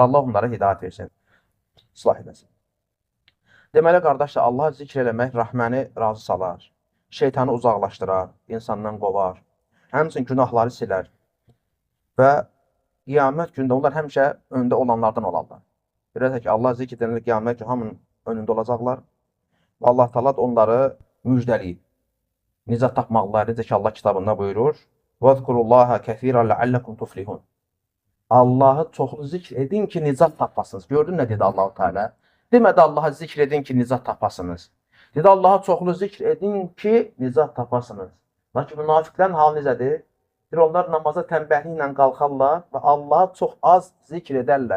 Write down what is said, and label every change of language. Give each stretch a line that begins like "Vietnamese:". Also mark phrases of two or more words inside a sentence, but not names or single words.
Azerbaijani: Allah onlara hidayət versin, islah edəsin. Deməli, qardaşlar, Allah'a zikr eləmək rəhməni razı salar, şeytanı uzaqlaşdırar, insandan qovar, həmçinin günahları silər və qiyamət gündə onlar həmişə öndə olanlardan olarlar. Biləcək ki, Allah zikr edilir qiyamət günü hamının önündə olacaqlar və Allah Taala onları müjdələyir. Nicat tapmaqlar, necə ki, Allah kitabında buyurur,
Arabic: وَذْكُرُوا كَثِيرًا لَعَلَّكُمْ تُفْلِحُونَ.
Azerbaijani: Allah'ı çoxlu zikr edin ki, nicat tapasınız. Gördün nə dedi Allah Teala? Demədi Allah'a zikr edin ki, nicat tapasınız. Dedi Allah'a çoxlu zikr edin ki, nicat tapasınız. Lakin münafiqlərin halı necədir? Onlar namaza tənbəhliklə qalxarlar və Allah'a çox az zikr edərlər.